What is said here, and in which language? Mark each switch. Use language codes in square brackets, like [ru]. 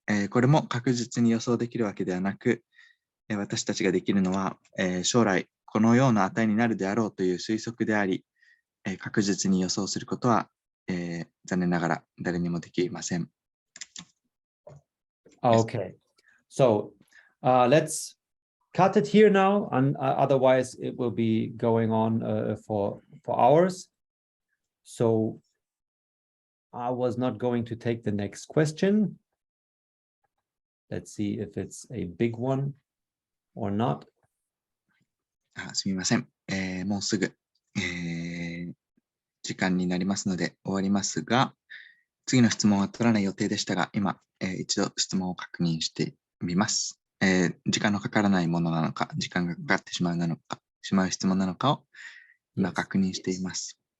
[ja] これも確実に予想できるわけではなく、私たちができるのは、将来このような値になるであろうという推測であり、確実に予想することは、残念ながら誰にもできません。 [en] Okay, so let's cut it here now, and otherwise it will be going on for hours. So I was not going to take the next question. Let's see if it's a big one or not. [ja] すみません。もうすぐ、時間になりますので終わりますが、次の質問は取らない予定でしたが、今、一度質問を確認してみます。時間のかからないものなのか、時間がかかってしまう質問なのかを今確認しています。